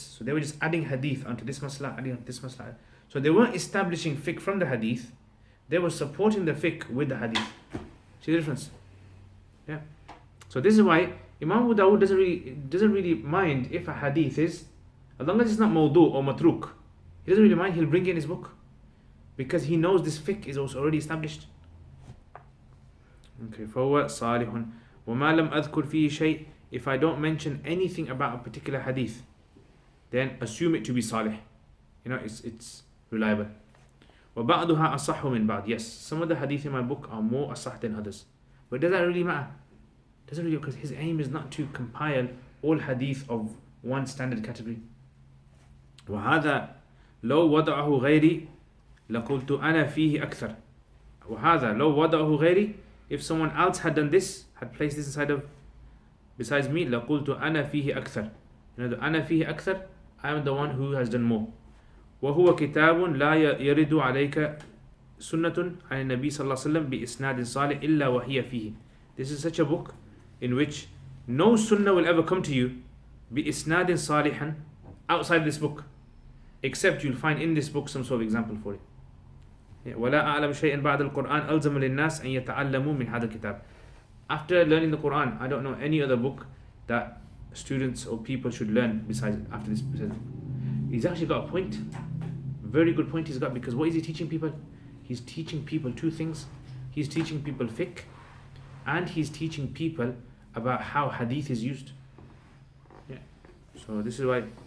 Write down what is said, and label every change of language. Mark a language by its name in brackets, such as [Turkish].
[English] So they were just adding hadith onto this masla, adding onto this masla. So they weren't establishing fiqh from the hadith, they were supporting the fiqh with the hadith. See the difference? Yeah. So this is why Imam Abu Dawud doesn't really mind if a hadith is, as long as it's not mawdu or matruk, he doesn't really mind, he'll bring in his book, because he knows this fiqh is also already established. [Arabic] Okay, فهو صالح وما لم أذكر فيه شيء. [English] If I don't mention anything about a particular hadith, then assume it to be salih. [Arabic] It's reliable. وبعضها أصح من بعض. [English] Yes, some of the hadith in my book are more asah than others. But does that really matter? Doesn't really, because his aim is not to compile all hadith of one standard category. [Arabic] وهذا لو وضعه غيري لقلت أنا فيه أكثر. [English] وهذا لو وضعه غيري, if someone else had done this, had placed this besides me, لقلت أنا فيه أكثر. أنا فيه أكثر, I am the one who has done more. [Arabic] وهو كتاب لا يرد عليك سنة عن النبي صلى الله عليه وسلم بإسناد صالح إلا وهي فيه. [English] This is such a book in which no sunnah will ever come to you بإسناد صالحا outside this book, except you'll find in this book some sort of example for it. [Arabic] ولا أعلم شيئا بعد القرآن ألزم للناس أن يتعلموا من هذا الكتاب. [English] After learning the Quran, I don't know any other book that students or people should learn besides after this. He's actually got a point, very good point he's got, because what is he teaching people? He's teaching people two things. He's teaching people fiqh, and he's teaching people about how hadith is used. Yeah. So this is why.